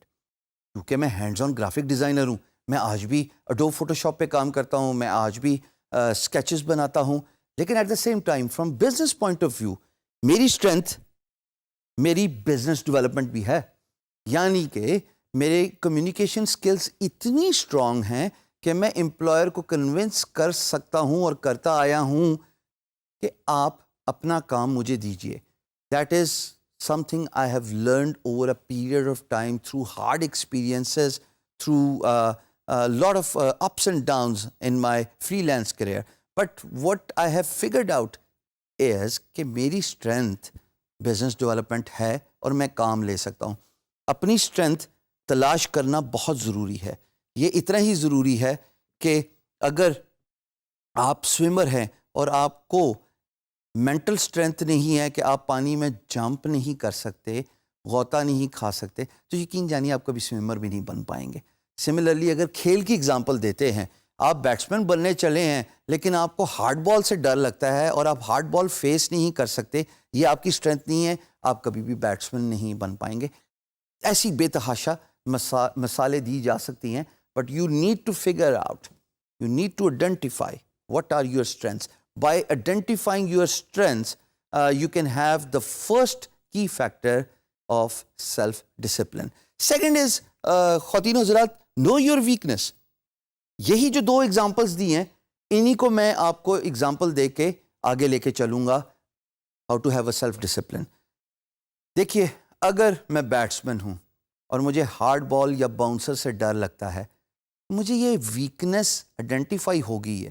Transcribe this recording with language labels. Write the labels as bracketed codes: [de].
[ur] کیونکہ میں hands on graphic designer ہوں، میں آج بھی اڈوب فوٹوشاپ پہ کام کرتا ہوں، میں آج بھی اسکیچز بناتا ہوں، لیکن [en] at the same time from business point of view [ur] میری اسٹرینتھ میری بزنس ڈیولپمنٹ بھی ہے. یعنی کہ میرے کمیونیکیشن سکلز اتنی اسٹرانگ ہیں کہ میں امپلائر کو کنونس کر سکتا ہوں اور کرتا آیا ہوں کہ آپ اپنا کام مجھے دیجیے. [en] That is something I have learned over a period of time through hard experiences, through a lot of ups and downs in my freelance career. But what I have figured out is [ur] کہ میری strength business development ہے اور میں کام لے سکتا ہوں. اپنی strength تلاش کرنا بہت ضروری ہے. یہ اتنا ہی ضروری ہے کہ اگر آپ سوئمر ہیں اور آپ کو مینٹل اسٹرینتھ نہیں ہے کہ آپ پانی میں جمپ نہیں کر سکتے، غوطہ نہیں کھا سکتے، تو یقین جانیے آپ کبھی سوئمر بھی نہیں بن پائیں گے. سملرلی اگر کھیل کی اگزامپل دیتے ہیں، آپ بیٹسمین بننے چلے ہیں لیکن آپ کو ہارڈ بال سے ڈر لگتا ہے اور آپ ہارڈ بال فیس نہیں کر سکتے، یہ آپ کی اسٹرینتھ نہیں ہے، آپ کبھی بھی بیٹسمین نہیں بن پائیں گے. ایسی بے تحاشا مثالیں دی جا سکتی ہیں، [en] But you need to figure out, you need to identify what are your strengths. By identifying your strengths, you can have the first key factor of self-discipline. Second is, [ur] خواتین و حضرات, [en] know your weakness. [ur] یہی جو 2 examples دی ہیں، انہی کو میں آپ کو example دے کے آگے لے کے چلوں گا [en] how to have a self-discipline. [ur] دیکھیے، اگر میں بیٹسمین ہوں اور مجھے ہارڈ بال یا باؤنسر سے ڈر لگتا ہے، مجھے یہ ویکنس آئیڈینٹیفائی ہو گئی ہے.